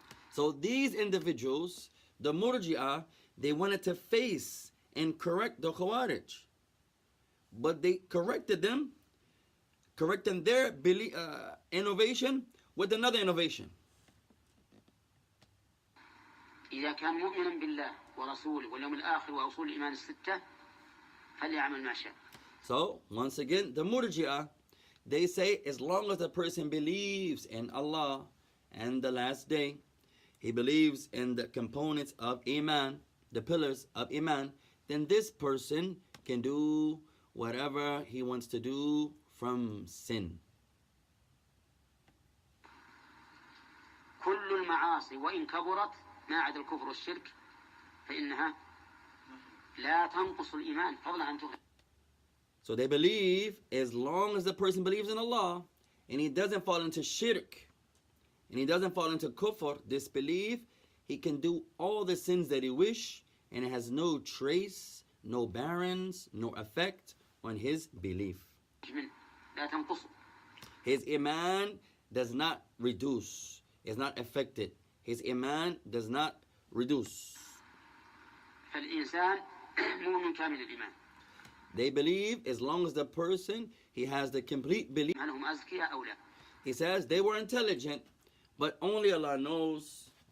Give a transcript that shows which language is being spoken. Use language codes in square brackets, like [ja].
[en] So these individuals, the Murji'ah, they wanted to face and correct the Khawarij. But they corrected them, correcting their innovation with another innovation. [ar] إذا كان مؤمنا بالله ورسوله واليوم الآخر وأصول الإيمان الستة فليعمل ما شاء. [en] So once again, the Murji'ah, they say as long as a person believes in Allah and the last day, he believes in the components of Iman, the pillars of Iman, then this person can do whatever he wants to do from sin. [ar] كل المعاصي وإن كبرت ما عدا الكفر والشرك فإنها لا تنقص الإيمان فضلا عن تغير. [en] So they believe as long as the person believes in Allah and he doesn't fall into shirk and he doesn't fall into kufr, disbelief, he can do all the sins that he wish and it has no trace, no barons, no effect on his belief. [ar] لا تنقص. [en] His iman does not reduce, is not affected. His iman does not reduce. [ar] فالإنسان مؤمن كامل الإيمان. [en] They believe as long as the person, he has the complete belief. [ar] هل هم أذكياء أو لا؟ [en] He says they were intelligent, but only Allah knows.